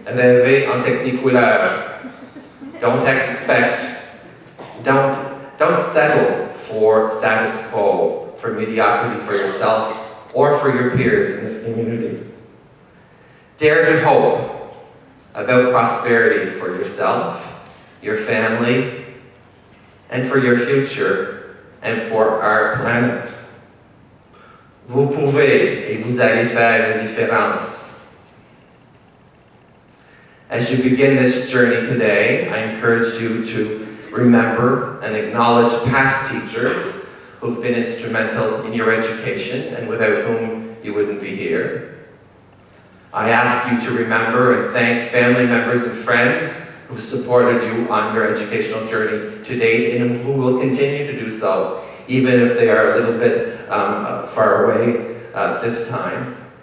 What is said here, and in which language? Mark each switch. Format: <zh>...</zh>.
<fr>Rêver en technicolor.</fr> <en>Don't expect, don't settle for status quo, for mediocrity for yourself or for your peers in this community. Dare to hope about prosperity for yourself, your family, and for your future, and for our planet.</en> <fr>Vous pouvez et vous allez faire la différence.</fr> <en>As you begin this journey today, I encourage you to remember and acknowledge past teachers who've been instrumental in your education and without whom you wouldn't be here. I ask you to remember and thank family members and friends who supported you on your educational journey to date and who will continue to do so, even if they are a little bit far away this time.</en>